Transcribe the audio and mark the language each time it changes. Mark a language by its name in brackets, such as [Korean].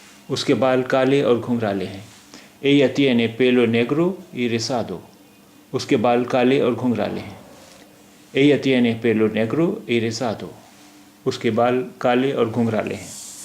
[Hindi] उसके बाल काले और घुंघराले हैं. [Spanish] Ella tiene pelo negro y rizado. [Hindi] उसके बाल काले और घुंघराले हैं. [Spanish] Ella tiene pelo negro y rizado. [Hindi] उसके बाल काले और घुंघराले हैं.